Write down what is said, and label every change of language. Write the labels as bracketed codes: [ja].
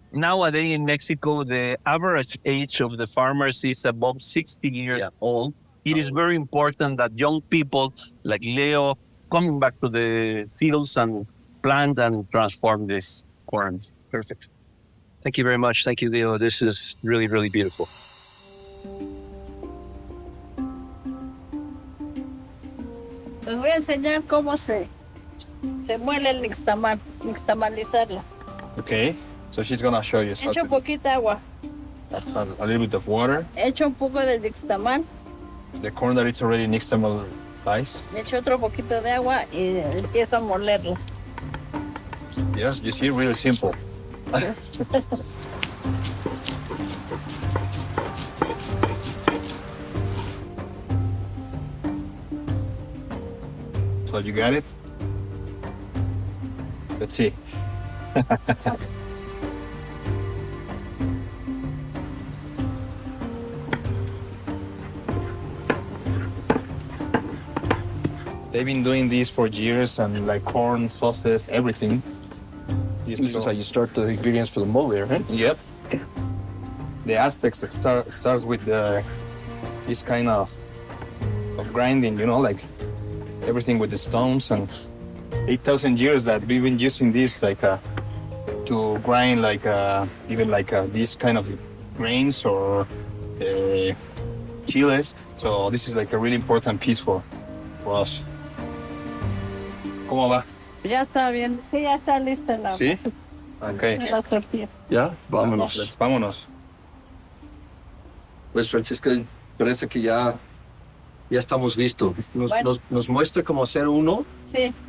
[en] Nowadays in Mexico, the average age of the farmers is above 60 years old. It is very important that young people like Leo coming back to the fields and plant and transform this corn. Perfect. Thank you very much. Thank you, Leo. This is really, really beautiful. [es] Les voy a enseñar cómo se muele el nixtamal, nixtamalizarlo. [en] Okay, so she's gonna show you how [es] Echo to poquita agua, [en] a little bit of water. [es] echo un poco de nixtamal, [en] The corn that it's already nixtamalized. [es] echo otro poquito de agua y empiezo a molerlo. [en] Yes, you see, really simple. So you got it? Let's see. They've been doing this for years, and like corn, sauces, everything. This is how you start the ingredients for the mole, right? Yep. The Aztecs starts with this kind of grinding, you know, like everything with the stones, and 8,000 years that we've been using this like to grind like even like these kind of grains or chiles. So this is like a really important piece for us. [es] ¿Cómo va? Ya está bien, sí, ya está lista la ¿Sí? Okay. las tortillas. Ya, vámonos. Vámonos. Pues Francisca, parece que ya estamos listos. Nos muestra cómo hacer uno Sí,